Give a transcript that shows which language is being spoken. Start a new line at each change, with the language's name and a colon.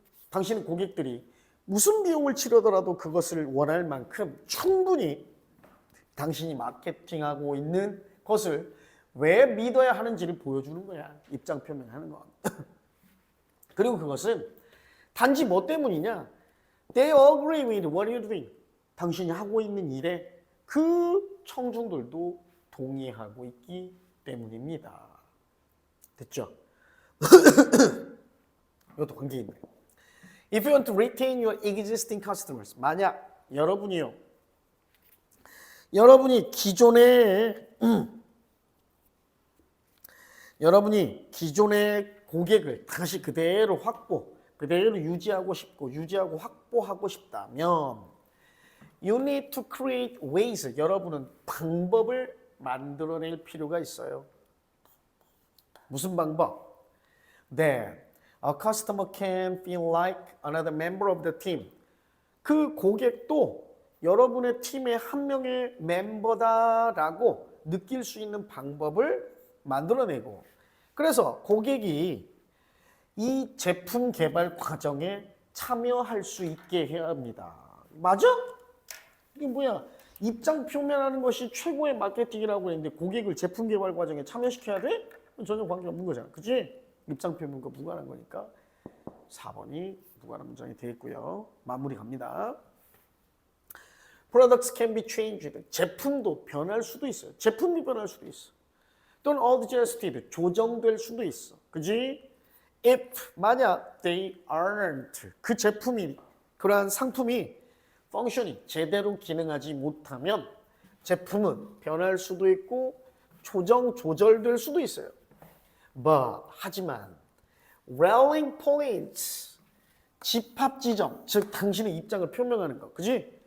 Korean: 당신의 고객들이 무슨 비용을 치르더라도 그것을 원할 만큼 충분히 당신이 마케팅하고 있는 것을 왜 믿어야 하는지를 보여주는 거야. 입장 표명하는 건. 그리고 그것은 단지 뭐 때문이냐?
English: They agree with what you're doing.
Korean: 당신이 하고 있는 일에 그 청중들도 동의하고 있기 때문입니다. 됐죠? 이것도 관계 있네.
English: If you want to retain your existing customers, 만약 여러분이 기존의
Korean: 여러분이 기존의 고객을 다시 그대로 그대로 유지하고 싶고 유지하고 확보하고 싶다면 you need to create ways. 여러분은 방법을 만들어낼 필요가 있어요. 무슨 방법?
English: That a customer can feel like another member of the team.
Korean: 그 고객도 여러분의 팀의 한 명의 멤버다라고 느낄 수 있는 방법을 만들어내고, 그래서 고객이 이 제품 개발 과정에 참여할 수 있게 해야 합니다. 맞아? 이게 뭐야? 입장 표명하는 것이 최고의 마케팅이라고 했는데 고객을 제품 개발 과정에 참여시켜야 돼? 전혀 관계없는 거잖아. 그치? 입장 표명과 무관한 거니까 4번이 무관한 문장이 되겠고요. 마무리 갑니다.
English: Products can be changed.
Korean: 제품도 변할 수도 있어요. 제품이 변할 수도 있어. 또는 adjusted. 조정될 수도 있어. 그지?
English: If 만약 they aren't.
Korean: 그 제품이, 그러한 상품이 functioning, 제대로 기능하지 못하면 제품은 변할 수도 있고 조절될 수도 있어요. But 하지만 rallying points, 집합 지점, 즉 당신의 입장을 표명하는 거, 그지?